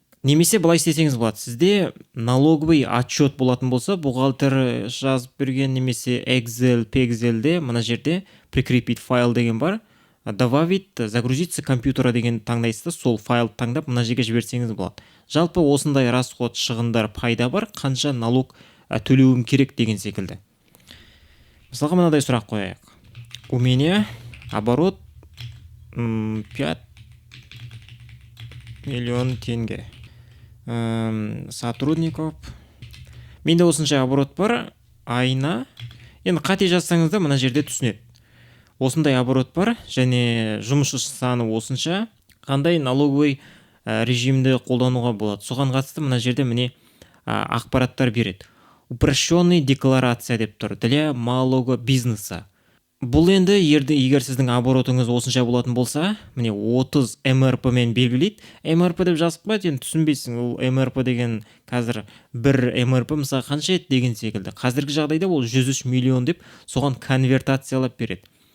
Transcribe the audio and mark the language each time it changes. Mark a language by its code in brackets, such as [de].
[kk] Немесе былай істесеңіз болады, сізде налоговый отчет болатын болса, бухгалтер жазып берген, немесе Excel, Pexel-де мына жерде прикрепить файл деген бар. Добавить, загрузиться компьютера деген таңдайсыз, сол файл таңдап мына жерге жіберсеңіз болады. Жалпы осындай расход, шығындар пайда бар, қанша налог төлеуім керек деген секілді. Мысалға мынадай сұрақ қояйық. [ru] У меня оборот 5 миллион теңге. [kk] Сотрудников. Менде осынша оборот бар, айына. Енді қате жазсаңыз да мына жерде түсінеді. Осындай оборот бар, және жұмысшы саны осынша, қандай налоговый режимді қолдануға болады. Соған қатысты мына жерде міне ақпараттар береді. [ru] Упрощенный декларация деп тұр, для малого бизнеса. [kk] Бұл енді егер сіздің оборотыңыз осынша болатын болса, міне 30 МРП мен белгілейді. МРП деп жазып қойды, енді түсінбейсің, ол МРП деген қазір бір МРП мысалы қанша еді деген секілді. Қазіргі жағдайда ол 103 миллион деп соған конвертациялап береді.